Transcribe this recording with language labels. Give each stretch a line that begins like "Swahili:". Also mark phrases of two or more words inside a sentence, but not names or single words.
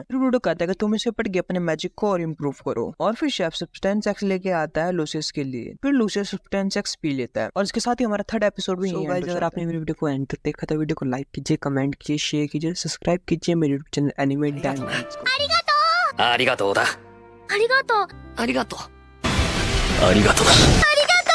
Hindi: फिर ब्रूडो कहता है कि तुम इसे पढ़ के अपने मैजिक को और इम्प्रूव करो। और फिर शेफ सब्सटेंस एक्स लेके आता है लूसियस के लिए। फिर लूसियस सब्सटेंस एक्स पी लेता है और इसके साथ ही हमारा 3rd एपिसोड भी यहीं अगर आपने मेरी वीडियो को एंड तक देखा तो वीडियो को लाइक कीजिए, कमेंट कीजिए, शेयर कीजिए, सब्सक्राइब कीजिए मेरे
English: YouTube channel
Hindi: एनिमे डायमंड्स को।
Japanese: ありがとうだ。ありがとう。ありがとう。ありがとうだ。